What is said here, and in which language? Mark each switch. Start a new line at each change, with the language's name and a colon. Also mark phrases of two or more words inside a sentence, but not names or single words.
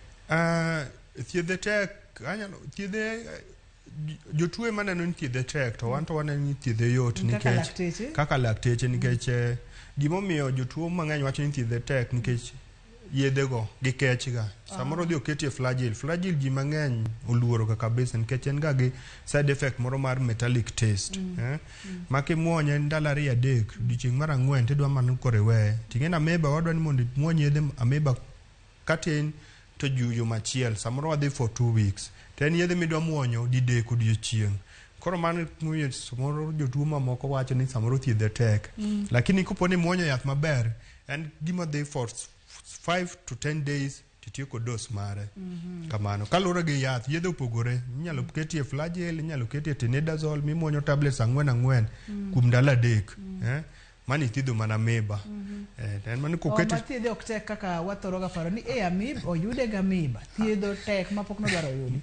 Luo (Kenya and Tanzania): Thiedhe tek, thiedhe jotuo ema neno ni thiedhe tek, to wan to waneno ni thiedhe yot nikech kaka lakteche nikech gimomiyo jotuo mang'eny wacho ni thiedhe tek nikech yedhego gi kech ga. Samoro dhi oketie flagil ji mang'eny oluoro ga kabisa nikech en ga gi
English: side effect
Luo (Kenya and Tanzania): moro mar
English: metallic taste.
Luo (Kenya and Tanzania): Ma kimuonye ndalo 2-3, odiochieng' mar 4 tidwa mana kore weye. Ting'en ameba wadwa ni mondo muonye yedhe ameba katin to juyo machiel. Samoro wadhi
English: for 2 weeks.
Luo (Kenya and Tanzania): To en yedhe midwa muonyo didek odiochieng'. Koro mano muonyo samoro jotuo mamoko wacho ni samoro thiedhe tek. Lakini kopo ni muonyo yath maber, en gima dhi
English: for 5 to 10 days
Luo (Kenya and Tanzania): titiyo kod dos mare kamano kalure gi yath yedhe opogore inyalo ketie flagel inyalo ketie tenedazole mimuonyo tablets 4 kuom ndalo 3 mani thiedho mana Amiba en mani koketi thiedho ok tek kaka wathoroga paro ni Amiba oyude ga Amiba thiedho tek mapok nodwaro yudi